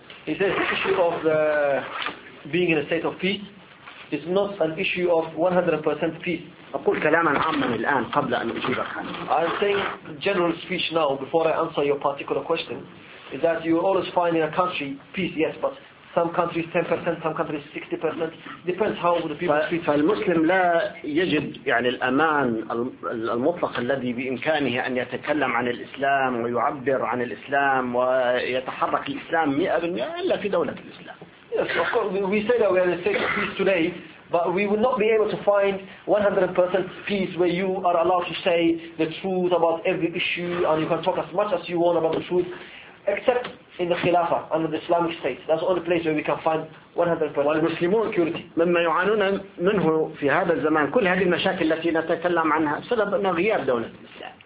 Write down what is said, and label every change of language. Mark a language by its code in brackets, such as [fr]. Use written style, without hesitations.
[en] He says the issue of being in a state of peace is not an issue of 100% peace. [ar] أقول كلاما عاما الآن قبل أن أجيبك عنه. [en] I'm saying general speech now before I answer your particular question is that you always find in a country peace yes but some countries 10%, some countries 60%. Depends how the people treat. [ar] فالمسلم لا يجد يعني الأمان المطلق الذي بإمكانه أن يتكلم عن الإسلام ويعبر عن الإسلام ويتحرك الإسلام 100% إلا في دولة الإسلام. [en] Yes, of course, we say that we are in a state of peace today, but we will not be able to find 100% peace where you are allowed to say the truth about every issue and you can talk as much as you want about the truth. Except in the Khilafah under the Islamic State, that's the only place where we can find 100% [ar] والمسلمون security. مما يعانون منه في هذا الزمان كل هذه المشاكل التي نتكلم عنها سبب أن غياب دولة الإسلام.